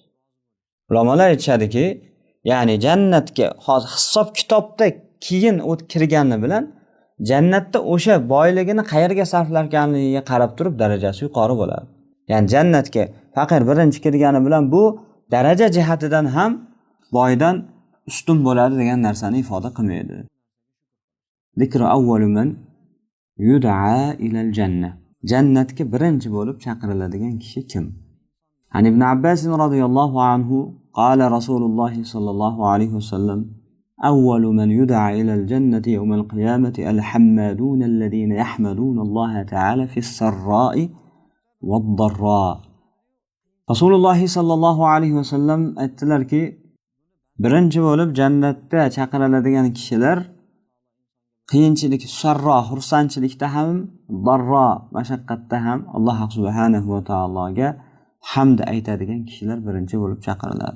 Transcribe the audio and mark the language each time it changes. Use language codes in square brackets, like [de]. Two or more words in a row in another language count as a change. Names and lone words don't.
[uz] Ulamolar aytishadiki, ya'ni jannatga hozir hisob-kitobda keyin kirgani bilan jannatda o'sha boyligini qayerga sarflarkanligiga qarab turib darajasi yuqori bo'ladi. Ya'ni jannatga faqir birinchi kirgani bilan bu daraja jihatidan ham boydan ustun bo'ladi degan narsani ifoda qilmaydi. [ar] ذكر أول من يدعى إلى الجنة. [uz] Jannatga birinchi bo'lib chaqiriladigan kishi kim? [ar] عن ابن عباس رضي الله عنه قال رسول الله صلى الله عليه وسلم أول من يدعى إلى الجنة يوم القيامة الحمادون الذين يحمدون الله تعالى في السراء والضراء. [uz] Rasululloh sallallohu alayhi vasallam aytdilarki, birinchi bo'lib jannatga chaqiriladigan kishilar qiyinchilik, sarro, xursandchilikda ham, darro, mashaqqatda ham Alloh subhanahu va taologa hamd aytadigan kishilar birinchi bo'lib chaqiriladi.